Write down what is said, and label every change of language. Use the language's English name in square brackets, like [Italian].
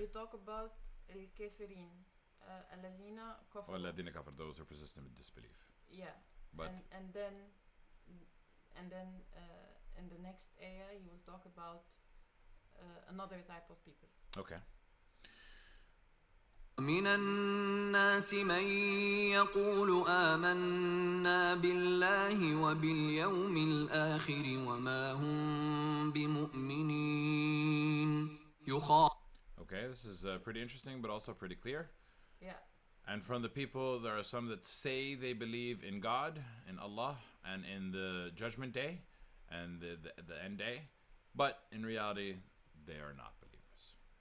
[English] We talk about [Arabic] الكافرين, الذين كفروا. والذين كفروا, [English] those who are persistent with disbelief. Yeah. But and then in the next ayah he will talk about another type of people. Okay. [Arabic] من الناس من يقول آمنا بالله وباليوم الآخر وما هم بمؤمنين [English] Okay, this is pretty interesting, but also pretty clear. Yeah. And from the people, there are some that say they believe in God, in Allah, and in the Judgment Day, and the end day, but in reality, they are not believers.